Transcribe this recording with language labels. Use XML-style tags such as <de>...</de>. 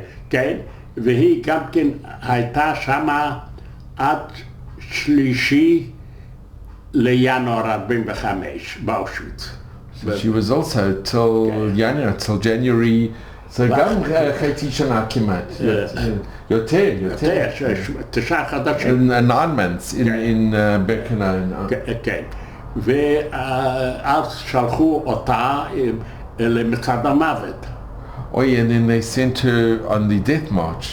<he>כן, והיא גם כן הייתה שמה עד 3 לינואר 45 באושוויץ.</he> <en>So she was also till January.</en> <he>So גם חצי שנה כמעט. יותר. 9 חודשים.</he> <en>9 months in Birkenau.</en> <he>כן. ואז שלחו אותה למצעד המוות.</he> <en>Oh yeah, and then they sent her on the death march.</en>